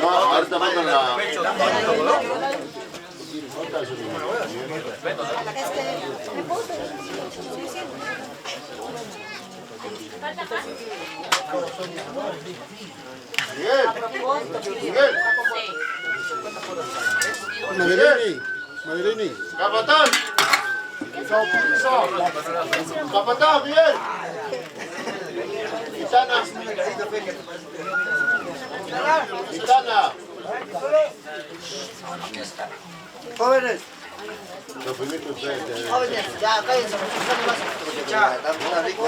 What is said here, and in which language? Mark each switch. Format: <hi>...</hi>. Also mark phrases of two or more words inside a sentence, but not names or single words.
<es>No, ahorita mandan la... Miguel. Madrini. Madrini. Capatán. Capatán, Miguel. Gitana. Gitana. Jóvenes. Lo primero ustedes. Jóvenes, ya cállense, porque son más. Ya, está rico.</es>